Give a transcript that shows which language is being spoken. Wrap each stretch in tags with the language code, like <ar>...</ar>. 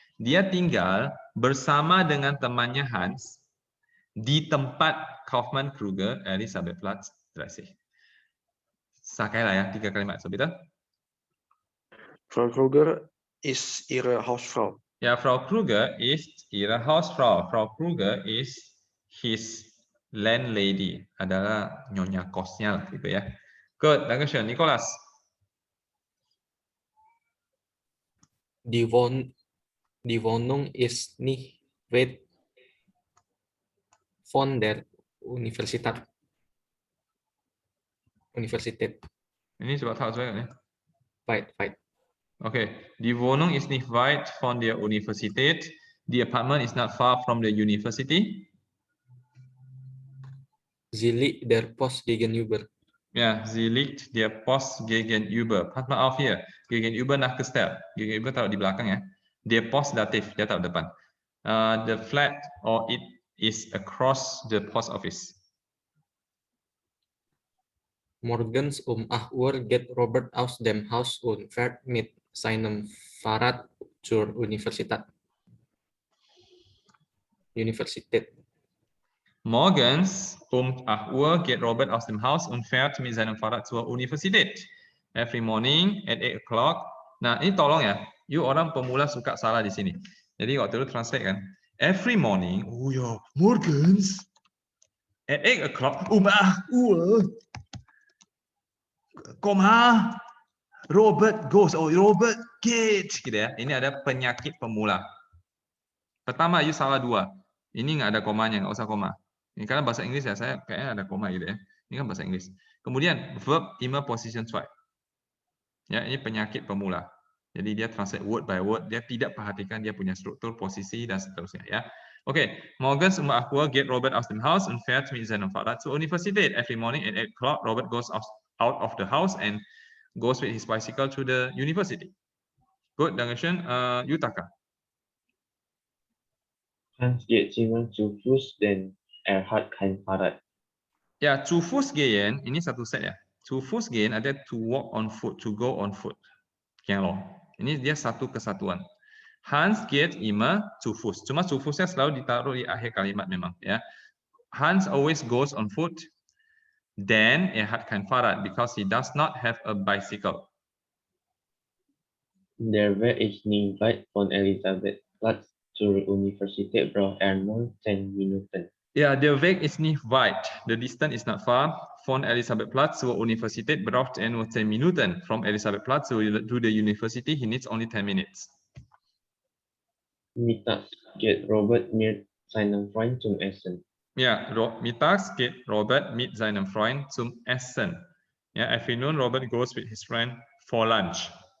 <id>Dia tinggal bersama dengan temannya Hans di tempat Kaufmann Kruger, Elisabethplatz 30. Sakailah ya, 3 kalimat.</id> <de>So, bitte. Frau Kruger ist ihre Hausfrau. Ja, Frau Kruger ist ihre Hausfrau.</de> <en>Frau Kruger is his landlady.</en> <id>Adalah nyonya kosnya lah, gitu ya.</id> <en>Good,</en> <de>Dankeschön.</de> <id>Nicholas.</id> <de>Die Wohnung ist nicht weit von der Universität.</de> <id>Ini coba tahu saya nih.</id> <de>Weit. Okay, die Wohnung ist nicht weit von der Universität.</de> <en>The apartment is not far from the university.</en> <de>Sie liegt der Post gegenüber. Ja, sie liegt der Post gegenüber. Pass mal auf hier. Gegenüber nachgestellt.</de> <id>Gegenüber taruh di belakang ya. Der Post datif, dia taruh depan.</id> <en>The flat or it is across the post office.</en> <de>Morgens 8 Uhr geht Robert aus dem Haus und fährt mit seinem Fahrrad zur Universität. Morgens 8 Uhr geht Robert aus dem Haus und fährt mit seinem Fahrrad zur Universität.</de> <en>Every morning at 8 o'clock.</en> <id>Nah, ini tolong ya. You orang pemula suka salah di sini. Jadi waktu itu translate kan.</id> <en>Every morning,</en> <id>oh ya,</id> <de>morgens</de> <en>at 8 o'clock,</en> <de>8 Uhr.</de> <id>Koma,</id> <en>Robert goes,</en> <de>Robert geht,</de> <id>gitu ya. Ini ada penyakit pemula. Pertama, you salah 2. Ini nggak ada komanya, nggak usah koma. Ini karena bahasa Inggris ya, saya kayaknya ada koma gitu ya. Ini kan bahasa Inggris. Kemudian verb</id> <de>immer Position 2.</de> <id>Ya, ini penyakit pemula. Jadi dia translate</id> <en>word by word,</en> <id>dia tidak perhatikan dia punya struktur, posisi dan seterusnya ya.</id> <de>Oke, morgens 8 Uhr geht Robert aus dem Haus und fährt mit seinem Fahrrad zur Universität.</de> <en>Every morning at 8 o'clock, Robert goes out of the house and goes with his bicycle to the university. Good,</en> <de>Dankeschön.</de> <en>Yutaka.</en> <de>Hans geht immer zu Fuß, denn hat kein Fahrrad.</de> <id>Ya, zu Fuß gehen, ini satu set ya. Zu Fuß gehen ada</id> <en>to walk on foot, to go on foot.</en> <id>Gelo. Ini dia satu kesatuan.</id> <de>Hans geht immer zu Fuß.</de> <id>Cuma zu Fußnya selalu ditaruh di akhir kalimat memang ya.</id> <en>Hans always goes on foot. Then</en> <de>hat kein Fahrrad</de> <en>because he does not have a bicycle.</en> <de>Der Weg ist nicht weit von Elisabethplatz zur Universität, braucht er nur 10 Minuten. Ja, der Weg ist nicht weit.</de> <en>The distance is not far.</en> <de>Von Elisabethplatz zur Universität braucht er nur 10 Minuten.</de> <en>From Elisabethplatz to the university, he needs only 10 minutes.</en> <de>Mittags geht Robert mit seinem Freund zum Essen. Ja, mittags geht Robert mit seinem Freund zum Essen. Ja,</de> <en>afternoon Robert goes with his friend for lunch.</en>